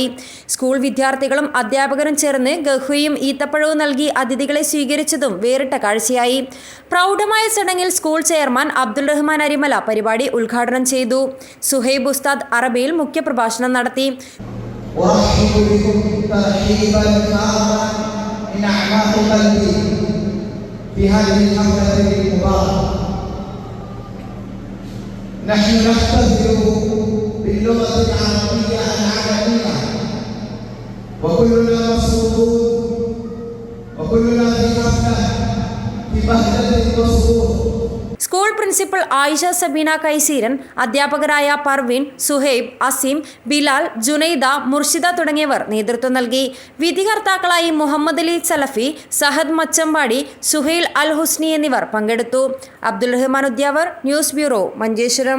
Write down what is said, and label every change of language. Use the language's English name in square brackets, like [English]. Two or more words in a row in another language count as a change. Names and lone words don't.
[Malayalam] സ്കൂൾ വിദ്യാർത്ഥികളും അധ്യാപകരും ചേർന്ന് ഗഹ്വയും ഈത്തപ്പഴവും നൽകി അതിഥികളെ സ്വീകരിച്ചതും വേറിട്ട കാഴ്ചയായി. പ്രൗഢമായ ചടങ്ങിൽ സ്കൂൾ ചെയർമാൻ അബ്ദുൽ റഹ്മാൻ അരിമല പരിപാടി ഉദ്ഘാടനം ചെയ്തു. സുഹൈബ് ഉസ്താദ് അറബിയിൽ മുഖ്യപ്രഭാഷണം നടത്തി. [Arabic] من أعماق قلبي في هذه الحفلة المباركة نحن نختبر باللغة العربية العالمية وكلنا مبسوطون وكلنا في حفلة في بهجة وسرور. [Malayalam] സ്കൂൾ പ്രിൻസിപ്പൽ ആയിഷ സബീന കൈസീരൻ, അധ്യാപകരായ പർവീൻ, സുഹൈബ്, അസീം, ബിലാൽ, ജുനൈദ, മുർഷിദ തുടങ്ങിയവർ നേതൃത്വം നൽകി. വിധികർത്താക്കളായി മുഹമ്മദ് അലി സലഫി, സഹദ് മച്ചമ്പാടി, സുഹൈൽ അൽ ഹുസ്നി എന്നിവർ പങ്കെടുത്തു. അബ്ദുൽ റഹ്മാൻ ഉദ്യാവർ, ന്യൂസ് ബ്യൂറോ, മഞ്ചേശ്വരം.